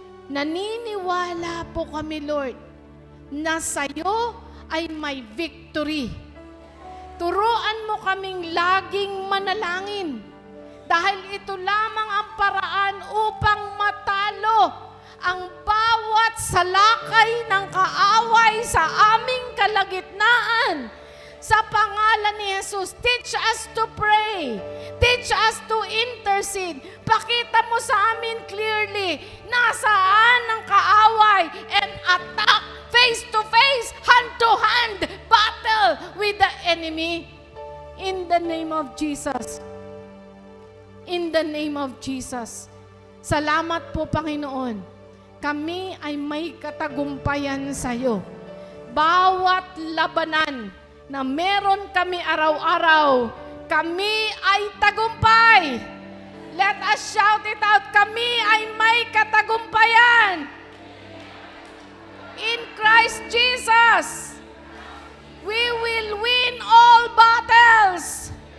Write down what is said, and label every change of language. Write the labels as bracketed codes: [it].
[tl] Naniniwala po kami, Lord, na sa'yo ay may victory. Turuan mo kaming laging manalangin dahil ito lamang ang paraan upang matalo ang bawat salakay ng kaaway sa aming kalagitnaan. Sa pangalan ni Jesus, [en] teach us to pray. Teach us to intercede. [tl] Pakita mo sa amin [en] clearly [tl] nasaan ang kaaway [en] and attack face-to-face, hand-to-hand battle with the enemy. In the name of Jesus. In the name of Jesus. [tl] Salamat po, Panginoon. Kami ay may katagumpayan sa iyo. Bawat labanan na meron kami araw-araw, kami ay tagumpay. [en] Let us shout it out. [tl] Kami ay may katagumpayan. [en] In Christ Jesus, we will win all battles.